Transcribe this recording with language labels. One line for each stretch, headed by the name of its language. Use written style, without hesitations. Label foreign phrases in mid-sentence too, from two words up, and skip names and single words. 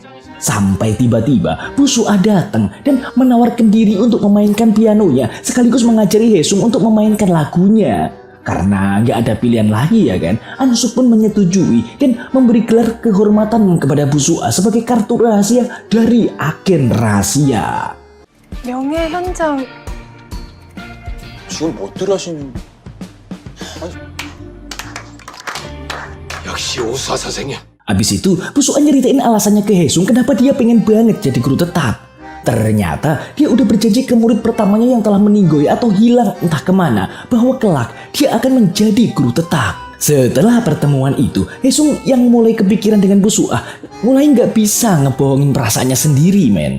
Indonesian: Sampai tiba-tiba Bu Su'a datang dan menawarkan diri untuk memainkan pianonya sekaligus mengajari Haesung untuk memainkan lagunya. Karena nggak ada pilihan lagi ya kan, Ansuk pun menyetujui dan memberi gelar kehormatan kepada Bu Su'a sebagai kartu rahasia dari agen rahasia.
Korean: 명예 현장 지금 뭐들 하시는? 역시 오수아 선생님.
Indonesian: Abis itu, Bu Su'a nyeritain alasannya ke Haesung kenapa dia pengen banget jadi guru tetap. Ternyata dia udah berjanji ke murid pertamanya yang telah meninggoy atau hilang entah kemana bahwa kelak dia akan menjadi guru tetap. Setelah pertemuan itu, Haesung yang mulai kepikiran dengan Bu Su'a mulai nggak bisa ngebohongin perasaannya sendiri, men.